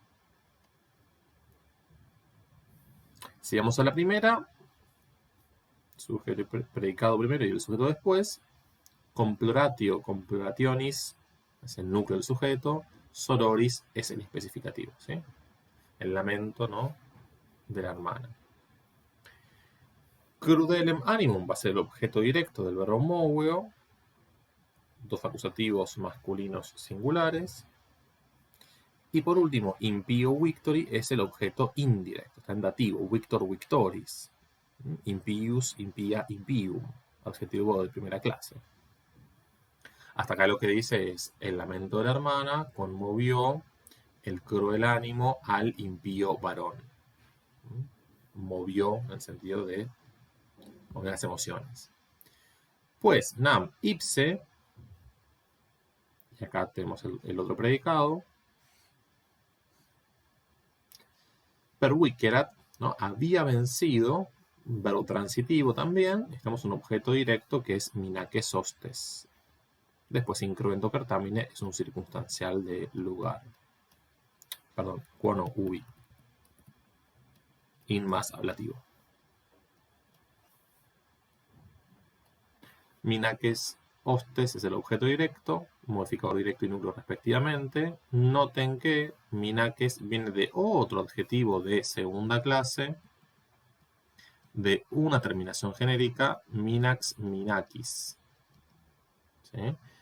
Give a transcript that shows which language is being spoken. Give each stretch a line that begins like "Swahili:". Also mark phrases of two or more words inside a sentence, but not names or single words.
Spanish: Si vamos a la primera, sujeto y predicado primero y el sujeto después, complorationis es el núcleo del sujeto, sororis es el especificativo, ¿sí? El lamento, ¿no?, de la hermana.
Latin: Crudelem animum
Spanish: va a ser el objeto directo del verbo moveo, dos acusativos masculinos singulares. Y por último,
Latin: impio victori
Spanish: es el objeto indirecto, está en dativo,
Latin: victor victoris. Impius, impia, impium,
Spanish: adjetivo de primera clase. Hasta acá lo que dice es, el lamento de la hermana conmovió el cruel ánimo al impío varón. Movió en el sentido de mover las emociones. Pues,
Latin: nam ipse,
Spanish: y acá tenemos el otro predicado, pervicerat, ¿no? Había vencido, verbo transitivo también, tenemos un objeto directo que es
Latin: minaces hostes.
Spanish: Después,
Latin: incruento cartamine
Spanish: es un circunstancial de lugar. Perdón,
Latin: quono ubi.
Spanish: In más ablativo.
Latin: Minaques hostes
Spanish: es el objeto directo, modificador directo y núcleo respectivamente. Noten que minaques viene de otro adjetivo de segunda clase, de una terminación genérica,
Latin: minax, minakis.
Spanish: ¿Sí?